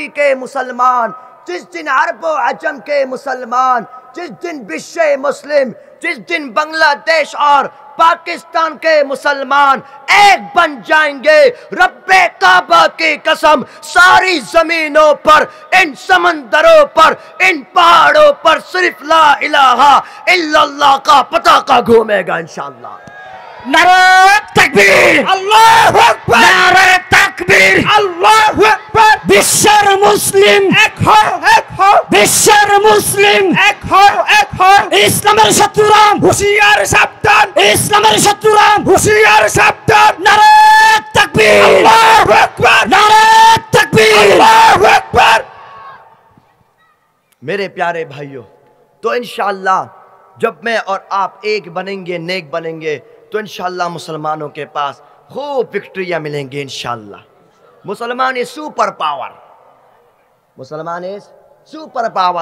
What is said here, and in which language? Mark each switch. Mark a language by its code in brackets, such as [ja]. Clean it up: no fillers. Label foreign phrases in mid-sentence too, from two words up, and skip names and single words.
[ur] کے مسلمان، جس دن عرب و عجم کے مسلمان، جس دن بشے مسلم، جس دن بنگلہ دیش اور پاکستان کے مسلمان ایک بن جائیں گے، رب کعبہ کی قسم ساری زمینوں پر، ان سمندروں پر، ان پہاڑوں پر صرف [ar] لا الہ الا اللہ [ur] کا پتاکا گھومے گا انشاءاللہ. نعرہ تکبیر، [ar] اللہ اکبر، [ur] نعرہ تکبیر. [ar] اللہ اکبر. [ur] بشر مسلم، ایک ہو بشر مسلم. ایک ہو [bn] ইসলামের শত্রুরাম, হুঁশিয়ার সাবধান, ইসলামের শত্রুরাম. হুঁশিয়ার সাবধান. [ur] نعرہ تکبیر, [ar] الله أكبر, [ur] نعرہ تکبیر. [ar] الله أكبر. [ur] میرے پیارے بھائیوں، تو انشاءاللہ جب میں اور آپ ایک بنیں گے، نیک بنیں گے، تو انشاءاللہ مسلمانوں کے پاس خوب وکٹریاں ملیں گے انشاءاللہ. مسلمان [en] is super power, [ur] مسلمان [en] is super power.